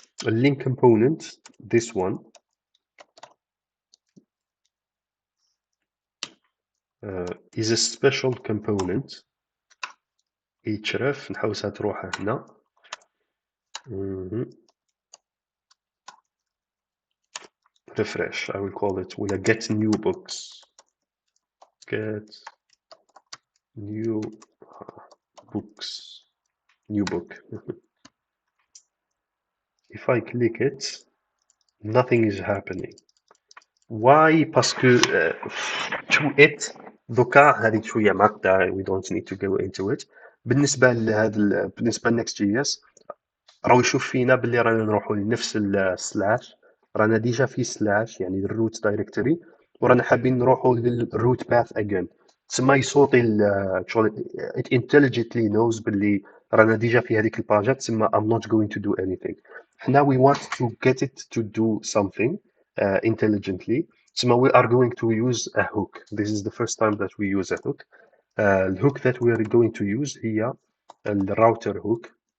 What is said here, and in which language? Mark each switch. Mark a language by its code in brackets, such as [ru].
[en] A link component, this one, is a special component. [ar] href نحوسها تروح هنا. [en] Refresh, I will call it will get new books. Get new books. New book. If I click it, nothing is happening. Why? [fr] Parce que [ar] to it دوكا هذه شوية معقدة. [en] We don't need to go into it. [ar] بالنسبة بالنسبة ل Next.js راهو يشوف فينا باللي رانا نروحوا لنفس السلاش، رانا ديجا في سلاش يعني الروت دايركتوري، ورانا حابين نروحوا للروت باث اجين. تسمى يصوتي شغل [en] it intelligently knows [ar] باللي رانا ديجا في هذيك الباجات، تسمى [en] I'm not going to do anything. [ar] حنا [en] we want to get it to do something intelligently. [ar] تسمى [en] we are going to use a hook. This is the first time that we use a hook. الhook that we are going to use [ar] هي الراوتر [en] hook.